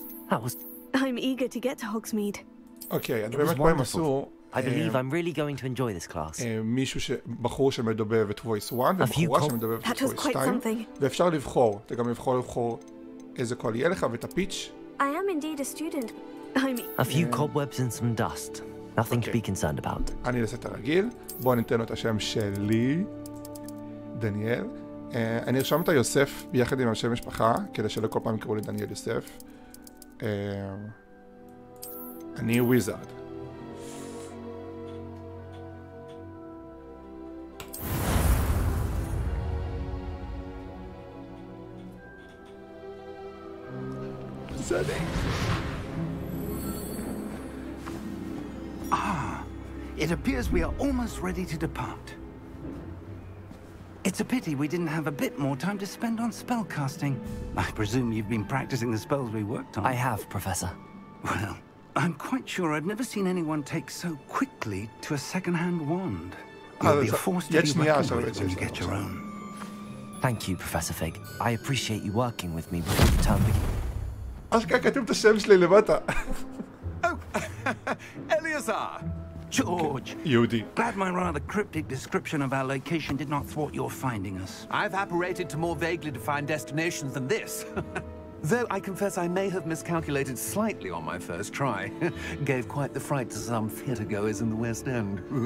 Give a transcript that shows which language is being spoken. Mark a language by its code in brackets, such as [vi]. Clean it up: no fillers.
[en] I'm eager to get to Hogsmeade. [he] אוקיי, אני באמת פה הם עשו... [en] I believe I'm really going to enjoy this class. [he] בחור שמדובב את voice 1 ובחורה שמדובבת את voice 2 ואפשר לבחור, אתה גם לבחור איזה קול יהיה לך ואת הפיץ'. [en] I am indeed a student. A few cobwebs and some dust. Nothing to be concerned about. [he] אני אעשה את הרגיל, בואו ניתן לו את השם שלי, דניאל. אני ארשום את יוסף ביחד עם השם משפחה, כדי שלא כל פעם יקראו לי דניאל יוסף. אני וויזארד. זה אני. [en] It appears we are almost ready to depart. It's a pity we didn't have a bit more time to spend on spellcasting. I presume you've been practicing the spells we worked on. I have, Professor. Well, I'm quite sure I've never seen anyone take so quickly to a second-hand wand. You'll be a force to be reckoned with when you get your own. Thank you, Professor Fig. I appreciate you working with me before the term begins. [he] אשכרה כתוב את השם שלי למטה. [en] Oh, Eleazar! George! [he] יהודי. [en] Glad my rather cryptic description of our location did not thwart your finding us. I've apparated to more vaguely defined destinations than this. Though I confess I may have miscalculated slightly on my first try. Gave quite the fright to some theatre-goers in the West End.